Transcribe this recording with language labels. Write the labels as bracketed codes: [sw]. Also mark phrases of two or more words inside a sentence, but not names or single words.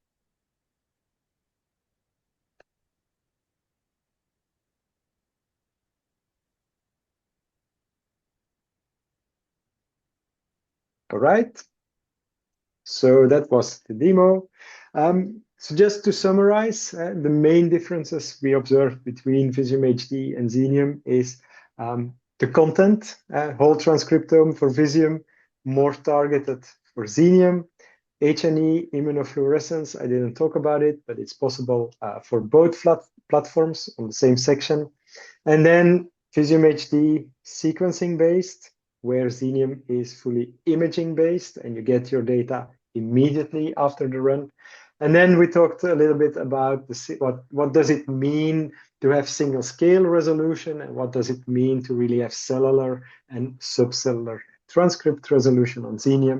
[en] All right, so that was the demo. So just to summarize, the main differences we observed between Visium HD and Xenium is the content, whole transcriptome for Visium, more targeted for Xenium. H&E immunofluorescence, I didn't talk about it, but it's possible for both platforms on the same section. And then Visium HD sequencing based, where Xenium is fully imaging based, and you get your data immediately after the run. And then we talked a little bit about what does it mean to have single scale resolution, and what does it mean to really have cellular and subcellular transcript resolution on Xenium.